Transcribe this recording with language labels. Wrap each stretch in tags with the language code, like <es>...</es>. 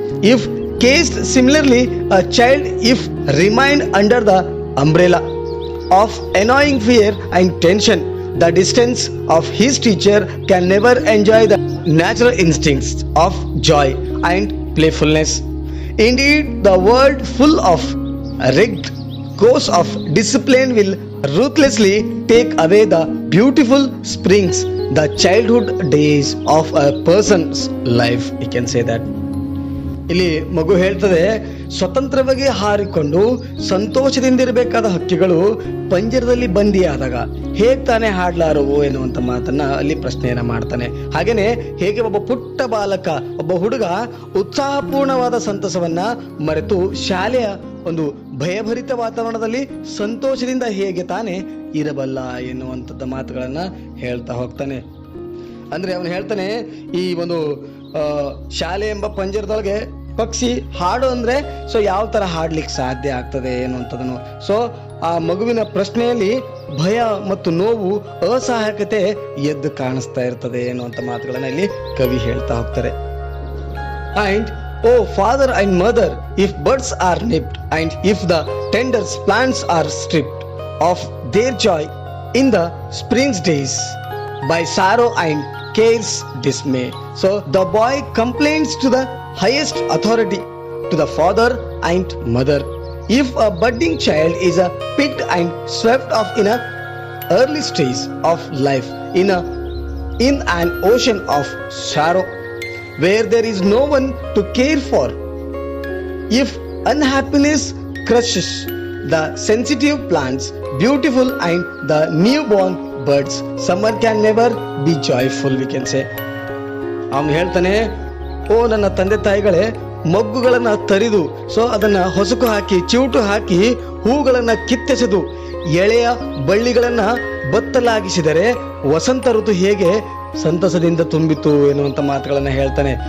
<en>If cased similarly, a child if remained under the umbrella of annoying fear and tension, the distance of his teacher can never enjoy the natural instincts of joy and playfulness. Indeed, the world full of rigged course of discipline will ruthlessly take away the beautiful springs, the childhood days of a person's life. You can say that.</en> <kn>ಇಲ್ಲಿ ಮಗು ಹೇಳ್ತದೆ, ಸ್ವತಂತ್ರವಾಗಿ ಹಾರಿಕೊಂಡು ಸಂತೋಷದಿಂದಿರಬೇಕಾದ ಹಕ್ಕಿಗಳು ಪಂಜರದಲ್ಲಿ ಬಂದಿಯಾದಾಗ ಹೇಗೆ ತಾನೇ ಹಾಡ್ಲಾರವು ಎನ್ನುವಂತ ಮಾತನ್ನ ಅಲ್ಲಿ ಪ್ರಶ್ನೆಯನ್ನ ಮಾಡ್ತಾನೆ. ಹಾಗೇನೆ ಹೇಗೆ ಒಬ್ಬ ಪುಟ್ಟ ಬಾಲಕ, ಒಬ್ಬ ಹುಡುಗ ಉತ್ಸಾಹಪೂರ್ಣವಾದ ಸಂತಸವನ್ನ ಮರೆತು ಶಾಲೆಯ ಒಂದು ಭಯಭರಿತ ವಾತಾವರಣದಲ್ಲಿ ಸಂತೋಷದಿಂದ ಹೇಗೆ ತಾನೇ ಇರಬಲ್ಲ ಎನ್ನುವಂಥದ್ದ ಮಾತುಗಳನ್ನ ಹೇಳ್ತಾ ಹೋಗ್ತಾನೆ. ಅಂದ್ರೆ ಅವನು ಹೇಳ್ತಾನೆ, ಈ ಒಂದು ಶಾಲೆ ಎಂಬ ಪಂಜರದೊಳಗೆ ಪಕ್ಷಿ ಹಾಡು ಅಂದ್ರೆ ಯಾವ ತರ ಹಾಡ್ಲಿಕ್ಕೆ ಸಾಧ್ಯ ಆಗ್ತದೆ ಎನ್ನುವಂಥದ್ದನ್ನು. ಸೊ ಆ ಮಗುವಿನ ಪ್ರಶ್ನೆಯಲ್ಲಿ ಭಯ ಮತ್ತು ನೋವು, ಅಸಹಾಯಕತೆ ಎದ್ದು ಕಾಣಿಸ್ತಾ ಇರ್ತದೆ ಎನ್ನುವಂತ ಮಾತುಗಳನ್ನ ಇಲ್ಲಿ ಕವಿ ಹೇಳ್ತಾ ಹೋಗ್ತಾರೆ.</kn> <en>And Oh father and mother, if birds are nipped and if the tender plants are stripped of their joy in the spring's days by sorrow and care's dismay. So the boy complains to the highest authority, to the father and mother. If a budding child is picked and swept off in a early stage of life in an ocean of sorrow where there is no one to care for, if unhappiness crushes the sensitive plants, beautiful and the newborn birds, summer can never be joyful, we can say.</en> <kn>ಅವನು ಹೇಳ್ತಾನೆ, ಓ ನನ್ನ ತಂದೆ ತಾಯಿಗಳೇ, ಮೊಗ್ಗುಗಳನ್ನ ತರಿದು ಅದನ್ನ ಹೊಸಕು ಹಾಕಿ ಚಿವುಟು ಹಾಕಿ ಹೂಗಳನ್ನ ಕಿತ್ತೆಸೆದು ಎಳೆಯ ಬಳ್ಳಿಗಳನ್ನ ಬತ್ತಲಾಗಿಸಿದರೆ ವಸಂತ ಋತು ಹೇಗೆ ಸಂತಸದಿಂದ ತುಂಬಿತು ಎನ್ನುವಂತ ಮಾತುಗಳನ್ನ ಹೇಳ್ತಾನೆ.</kn>